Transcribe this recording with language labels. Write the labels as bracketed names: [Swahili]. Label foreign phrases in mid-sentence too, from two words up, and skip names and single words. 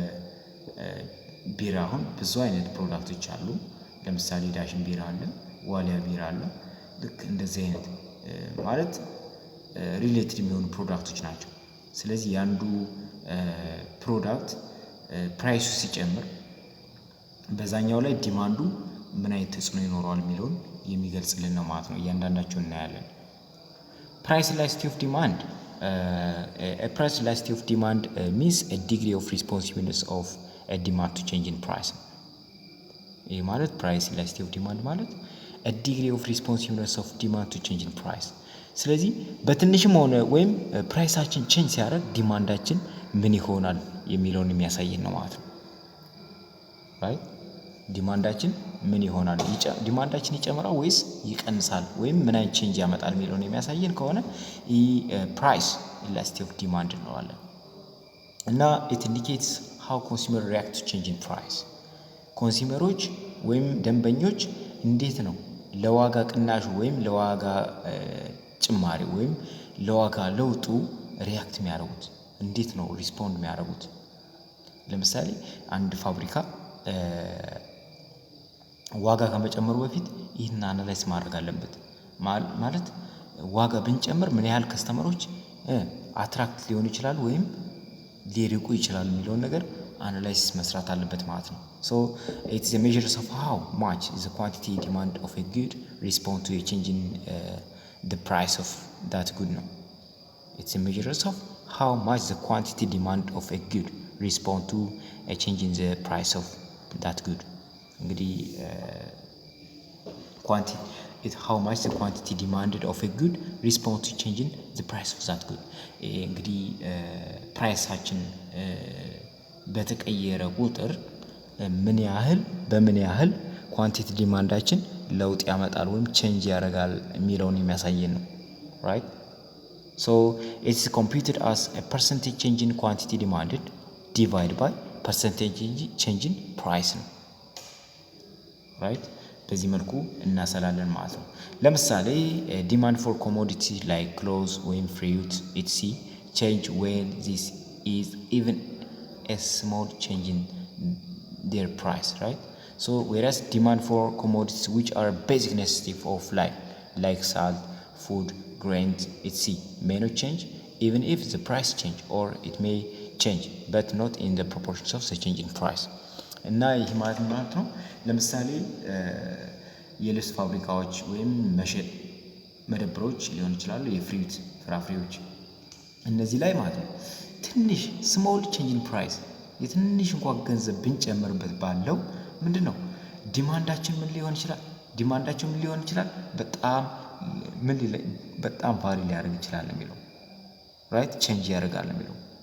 [Amharic] ቢራ አሁን ብዙ አይነት ፕሮዳክቶች አሉ። ለምሳሌ ዳሽን ቢራ አለ፣ ዋሊያ ቢራ አለ። ልክ እንደዚህ አይነት ማለት ሪሌትድ የሚሆኑ ፕሮዳክቶች ናቸው። ስለዚህ ያንዱ ፕሮዳክት ፕራይሱ ሲጨምር በዛኛው ላይ ዲማንዱ ምን አይነት ተጽዕኖ ይኖረዋል የሚለውን የሚገልጽልን ነው ማለት ነው። እያንዳንዳቸው እናያለን። [English] price elasticity of demand price elasticity of demand means a degree of responsiveness of a demand to change in price። [Amharic] ይህ ማለት [English] ፕራይስ elasticity of demand ማለት a degree of responsiveness of demand to change in price። [Amharic] ስለዚህ በትንሽም ሆነ ወይም ፕራይሳችን ቼንጅ ሲያደርግ ዲማንዳችን ምን ይሆናል የሚለውን የሚያሳየን ነው ማለት ነው። ራይት ዲማንዳችን ምን ይሆናል ዲማንዳችን ይጨምራል ወይስ ይቀንሳል ወይም ምን አይነት ቼንጅ ያመጣል የሚለውን የሚያሳየን ከሆነ ይህ [English] price elasticity of demand [Amharic] እንለዋለን። እና [English] it indicates how consumer react to change in price። [Amharic] ኮንሱመሮች ወይም ደንበኞች እንዴት ነው ለዋጋ ቅናሹ ወይም ለዋጋ ጭማሪ ወይም ለዋጋ ለውጡ ሪያክት የሚያደርጉት እንዴት ነው ሪስፖንድ የሚያደርጉት። ለምሳሌ አንድ ፋብሪካ ዋጋ ከመጨመሩ በፊት ይህን አናላይዝ ማድረግ አለበት። ማለት ዋጋ ብንጨምር ምን ያህል ከስተመሮች አትራክት ሊሆኑ ይችላል ወይም ሊርቁ ይችላል የሚለውን ነገር አናላይዝ መስራት አለበት ማለት ነው። [English] so it's the measures of how much is the quantity demand of a good respond to a change in the price of that good ነው። it's the measures of how much the quantity demand of a good respond to a change in the price of that good። እንግዲህ how much the quantity demanded of a good respond to change in the price of that good። [Amharic] እንግዲህ ፕራይሳችን በተቀየረ ቁጥር በምን ያህል ኳንቲቲ ዲማንዳችን ለውጥ ያመጣል ወይም ቼንጅ ያደርጋል የሚለውን የሚያሳየን ነው። [English] ራይት so it's computed as a percentage change in quantity demanded divided by percentage change in price ነው። ራይት [Amharic] በዚህ መልኩ እናሰላለን ማለት ነው። ለምሳሌ [English] demand for commodity like clothes ወይም fruit etc change when this is even a small change in their price, right? So whereas demand for commodities which are basic necessity of life like salt, food, grains, etc. may not change even if the price change or it may change but not in the proportions of the change in price. [Amharic] እና ይህ ማለት ነው ለምሳሌ የልብስ ፋብሪካዎች ወይም መደብሮች ሊሆን ይችላሉ፣ የፍሩት ፍራፍሬዎች እነዚህ ላይ ማለት ነው ትንሽ [English] small change in price [Amharic] የትንሽ እንኳን ገንዘብ ብንጨምርበት ባለው ምንድነው ዲማንዳችን ምን ሊሆን ይችላል በጣም ቫሪ ሊያደርግ ይችላል የሚለው ራይት ቼንጅ ያደርጋል የሚለው።